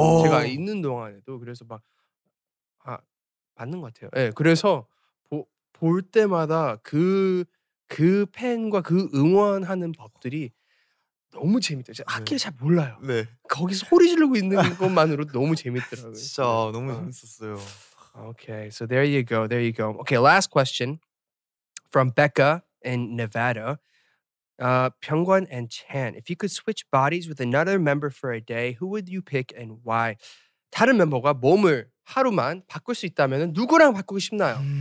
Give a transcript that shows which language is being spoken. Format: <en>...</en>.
<ko>제가 있는 동안에도. 그래서 막 맞는 것 같아요. 네, 그래서 볼 때마다 그 팬과 그 응원하는 법들이 너무 재밌대요. 제가 학기를 잘 몰라요. 거기서 소리 지르고 있는 것만으로도 너무 재밌더라고요. 진짜 너무 재밌었어요.</ko> <en>Okay, so there you go. Okay, last question from Becca in Nevada. Byungwon and Chan, if you could switch bodies with another member for a day, who would you pick and why?</en> <ko>다른 멤버가 몸을 하루만 바꿀 수 있다면 누구랑 바꾸고 싶나요?</ko>